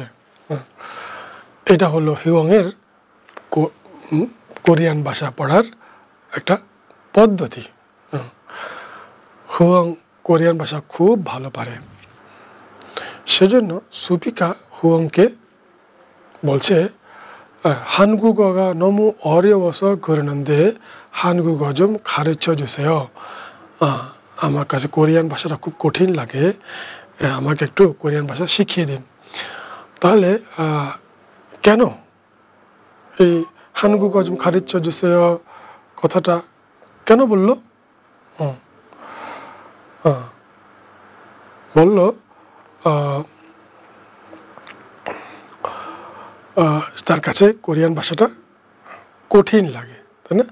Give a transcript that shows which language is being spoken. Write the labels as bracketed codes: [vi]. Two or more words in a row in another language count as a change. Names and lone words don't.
[bn] এটা হলো হুয়াংয়ের কোরিয়ান ভাষা পড়ার একটা পদ্ধতি। হুয়াং কোরিয়ান ভাষা খুব ভালো পারে, সেজন্য সুপিকা হুয়াংকে বলছে [ko] 한국어가 너무 어려워서 그러는데 한국어 좀 가르쳐 주세요. [bn] আমার কাছে কোরিয়ান ভাষাটা খুব কঠিন লাগে, আমাকে একটু কোরিয়ান ভাষা শিখিয়ে দিন। তাহলে কেন এই [ko] 한국어 좀 가르쳐 주세요 [bn] কথাটা কেন বলল? বলল তার কাছে কোরিয়ান ভাষাটা কঠিন লাগে, তাই না?